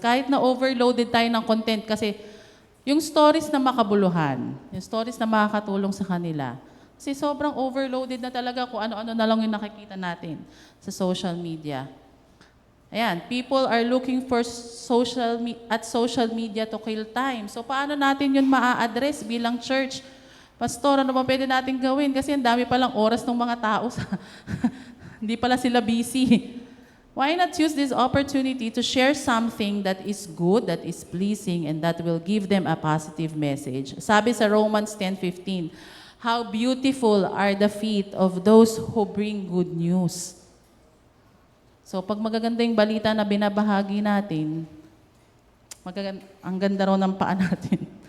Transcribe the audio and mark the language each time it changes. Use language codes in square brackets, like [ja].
[tl] Kahit na overloaded tayo ng content kasi yung stories na makabuluhan, yung stories na makakatulong sa kanila, kasi sobrang overloaded na talaga kung ano-ano na lang yung nakikita natin sa social media. [en] Ayan, people are looking for social media to kill time. [tl] So paano natin yun maa-address bilang church? Pastor, ano ba pwede natin gawin? Kasi ang dami palang oras ng mga tao hindi pala sila busy. [en] Why not use this opportunity to share something that is good, that is pleasing, and that will give them a positive message? [tl] Sabi sa [en] Romans 10:15, how beautiful are the feet of those who bring good news. [tl] So pag magaganda yung balita na binabahagi natin, ang ganda raw ng paa natin.